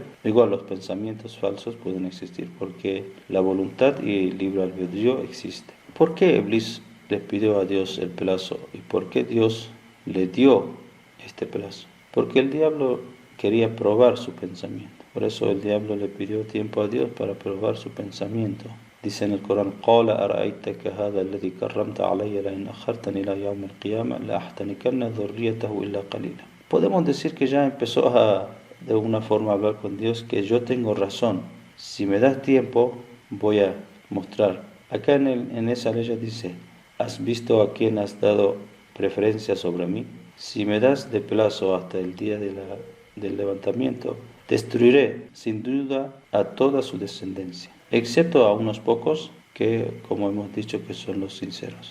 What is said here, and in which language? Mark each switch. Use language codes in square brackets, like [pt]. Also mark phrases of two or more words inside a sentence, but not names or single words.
[es] Igual los pensamientos falsos pueden existir porque la voluntad y el libre albedrío existe. ¿Por qué Iblis les pidió a Dios el plazo y por qué Dios le dio este plazo? Porque el diablo quería probar su pensamiento. Por eso el diablo le pidió tiempo a Dios para probar su pensamiento. Dice en el Corán: [ar] قال أرأيتك هذا الذي كرمت علي لئن أخرتني إلى يوم القيامة لأحتنكن ذريته إلا قليلا. [es] Podemos decir que ya empezó de una forma a hablar con Dios, que yo tengo razón. Si me das tiempo, voy a mostrar. Acá en esa ley dice: ¿has visto a quién has dado preferencia sobre mí? Si me das de plazo hasta el día del levantamiento, destruiré sin duda a toda su descendencia, excepto a unos pocos que, como hemos dicho, que son los sinceros.